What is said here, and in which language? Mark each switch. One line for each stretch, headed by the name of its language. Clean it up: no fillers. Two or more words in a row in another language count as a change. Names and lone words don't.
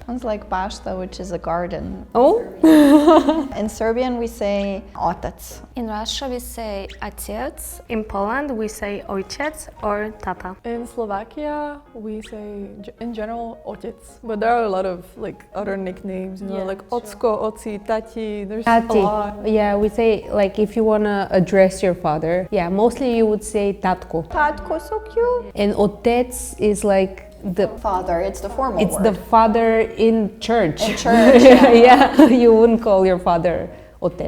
English: Sounds like bashta, which is a garden. Oh? In Serbian, we say otac. In Russia, we say отец. In Poland, we say ojciec or tata. In Slovakia, we say in general otec, but there are a lot of like other nicknames, you know, like ocko, oci, tati. There's a lot. Yeah, we say like if you wanna address your father. Yeah, mostly you would say tatko. Tatko, so cute. And otec is like the Father, it's the formal it's word. the father in church. In church, Yeah, you wouldn't call your father otec.